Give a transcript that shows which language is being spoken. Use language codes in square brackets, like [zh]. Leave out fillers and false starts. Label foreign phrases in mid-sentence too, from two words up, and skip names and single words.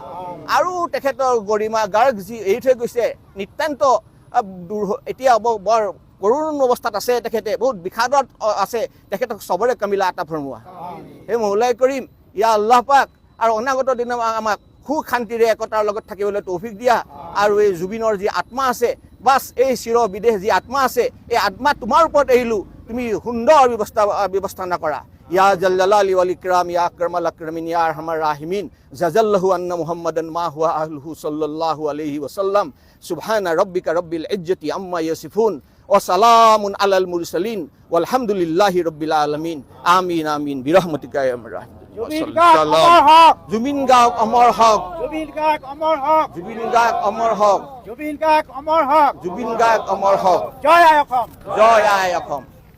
[as] আৰু তেখেতৰ গৰিমা গাৰ্গ যি এৰি থৈ গৈছে নিতান্ত এতিয়া বৰ কৰুণ অৱস্থাত আছে, তেখেতে বহুত বিষাদত আছে, তেখেতক [ur] صبر کاملہ عطا فرماؤ. [as] সেই মৌলাই কৰিম ইয়া আল্লাহ পাক আৰু অনাগত দিনত আমাক সুখ শান্তিৰে একতাৰ লগত থাকিবলৈ তৌফিক দিয়া। আৰু এই জুবিনৰ যি আত্মা আছে, বাছ এই চিৰ বিদেশ যি আত্মা আছে, এই আত্মা তোমাৰ ওপৰত এৰিলোঁ, তুমি সুন্দৰ ব্যৱস্থানা কৰা। [ar] يا الجلال والإكرام يا أكرم الأكرمين يا أرحم الراحمين جزى الله عنا محمدا ما هو أهله صلى الله عليه وسلم سبحان ربك رب العزة عما يصفون وسلام على المرسلين والحمد لله رب العالمين آمين آمين برحمتك يا أرحم الراحمين. [as] জুবিন গাৰ্গ অমৰ হক, জুবিন গাৰ্গ অমৰ হক, জুবিন গাৰ্গ অমৰ হক, জুবিন গাৰ্গ অমৰ হক, জুবিন গাৰ্গ অমৰ হক। জয় আই অসম, জয় আই অসম।